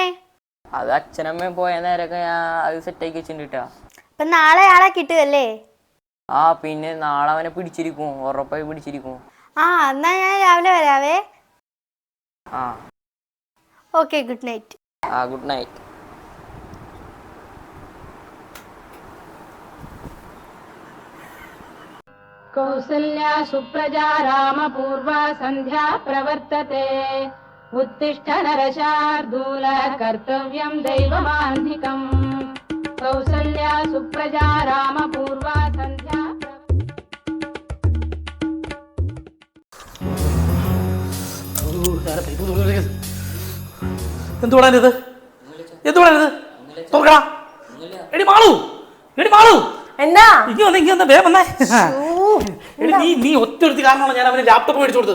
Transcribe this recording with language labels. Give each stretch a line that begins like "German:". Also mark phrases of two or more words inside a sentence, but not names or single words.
Malayalam: അത് അച്ഛനമ്മ പോയ നേരൊക്കെ ഞാൻ അത് സെറ്റ് ആക്കി വെച്ചിട്ടാ. ഇപ്പൊ നാളെ ആളെ കിട്ടുമല്ലേ? പിന്നെ നാളെ അവനെ പിടിച്ചിരിക്കും, ഉറപ്പായി പിടിച്ചിരിക്കും. എന്നാ ഞാൻ രാവിലെ വരാവേ. ആ
English: okay, good night. good night.
Sanskrit: कौसल्या सुप्रजा रामपूर्वा सन्ध्या प्रवर्तते उत्तिष्ठ नरशार्दूल कर्तव्यं दैवमान्धिकम् कौसल्या सुप्रजा रामपूर्वा सन्ध्या
Malayalam: എന്തുവാടാ ഇത്? എന്തുവാടാ ഇത്? തുറക്കടാ. എടി മാളു, എടി മാളു, എന്നാ ഇനി വന്ന് വേഗം വന്നേ. എടി നീ ഒറ്റ കാരണമാണ് ഞാൻ അവന് ലാപ്ടോപ്പ് മേടിച്ചു കൊടുത്തത്.